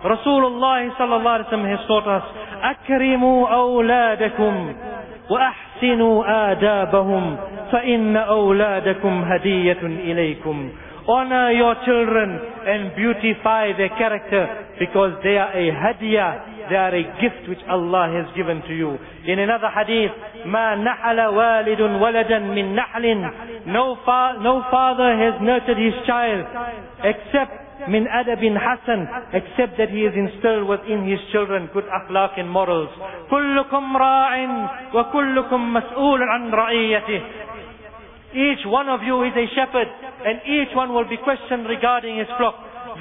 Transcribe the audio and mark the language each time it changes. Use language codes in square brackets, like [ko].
[en] Rasulullah sallallahu alayhi wa sallam has taught us, [ar] أَكْرِمُوا أَوْلَادَكُمْ وَأَحْسِنُوا آدَابَهُمْ فَإِنَّ أَوْلَادَكُمْ هَدِيَّةٌ إِلَيْكُمْ. [en] Honor your children and beautify their character, because they are a hadiyah, they are a gift which Allah has given to you. In another hadith, [ar] مَا نَحَلَ وَالِدٌ وَلَدًا مِّن نَحْلٍ. [en] No father has nurtured his child except [ar] min adabin hasan, [en] except that he is instilled within his children good akhlaq and morals. [ar] Kullukum ra'in wa kullukum mas'ulun an ra'iyatihi. [en] Each one of you is a shepherd, and each one will be questioned regarding his flock.